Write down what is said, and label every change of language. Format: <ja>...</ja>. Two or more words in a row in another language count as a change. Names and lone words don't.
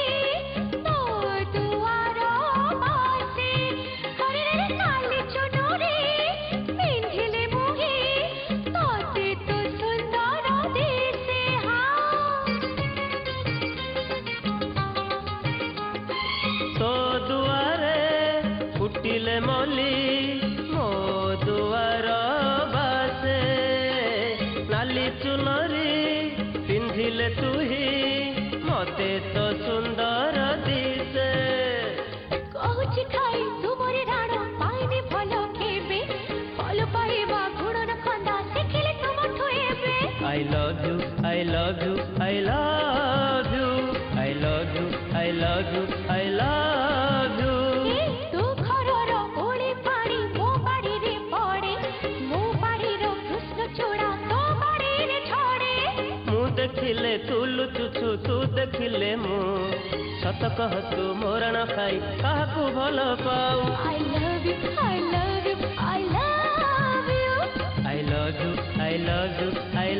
<or>ତୋ ଦୁଆର ବାସେ ହରିରେ ନାଲି ଚୁନରି ପିନ୍ଧିଲେ ମୁହିଁ ତତେ ତୁ ସୁନ୍ଦର ଦିଶେ ତୋ ଦୁଆରେ ଫୁଟିଲେ ମଲି ମୋ ଦୁଆର ବାସେ ନାଲି ଚୁନରି ପିନ୍ଧିଲେ ତୁହି ମତେ ତୋ ସୁନ୍ଦର ଦିଶେ କହୁଛି ଖାଇ ତୁମରି ରାଣ ପାଇନି ଭଲ କେବେ ଭଲ ପାଇବା ଗୁଣର ଖନ୍ଦା ଶିଖିଲେ ତୁମଠୁ ଏବେ</or> <en>I love you I love you I love you I love you I love you I love you</en> <or>ତୁ ଘରର ଓଳି ପାଣି ମୋ ବାଡ଼ିରେ ପଡ଼େ ମୋ ବାଡ଼ିର କୃଷ୍ଣ ଚୂଡ଼ା ତୋ ବାଡ଼ିରେ ଝଡ଼େ ମୁଁ ଦେଖିଲେ ତୁ ଲୁଚୁଚୁ ତୁ ଦେଖିଲେ ମୁଁ ସତ କହ ତୁ ମୋରାଣ ଖାଇ କାହାକୁ ଭଲ ପାଉ</or> <en>I love you, I love you, I love you. I love you I love you</en>